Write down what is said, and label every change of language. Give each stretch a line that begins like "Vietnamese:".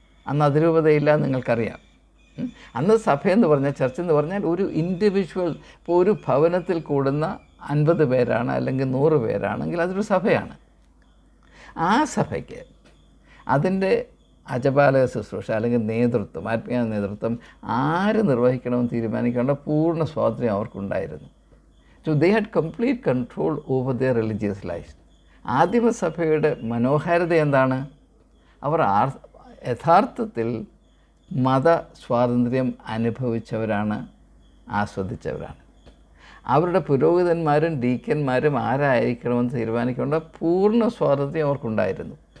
Malayalam: അന്ന് അതിരൂപതയില്ല, നിങ്ങൾക്കറിയാം. അന്ന് സഭയെന്ന് പറഞ്ഞാൽ, ചർച്ചെന്ന് പറഞ്ഞാൽ ഒരു ഇൻഡിവിജ്വൽ, ഇപ്പോൾ ഒരു ഭവനത്തിൽ കൂടുന്ന 50 പേരാണ് അല്ലെങ്കിൽ 100 പേരാണെങ്കിൽ അതൊരു സഭയാണ്. ആ സഭയ്ക്ക് അതിൻ്റെ അജപാലക ശുശ്രൂഷ അല്ലെങ്കിൽ നേതൃത്വം, ആത്മീയ നേതൃത്വം ആര് നിർവഹിക്കണമെന്ന് തീരുമാനിക്കേണ്ട പൂർണ്ണ സ്വാതന്ത്ര്യം അവർക്കുണ്ടായിരുന്നു.
English: So they had complete control over their religious lives.
Malayalam: ആദിമസഭയുടെ മനോഹാരിത എന്താണ്? അവർ യഥാർത്ഥത്തിൽ മത സ്വാതന്ത്ര്യം അനുഭവിച്ചവരാണ്, ആസ്വദിച്ചവരാണ്. അവരുടെ പുരോഹിതന്മാരും ഡീക്കന്മാരും ആരായിരിക്കണമെന്ന് തീരുമാനിക്കേണ്ട പൂർണ്ണ സ്വാതന്ത്ര്യം അവർക്കുണ്ടായിരുന്നു.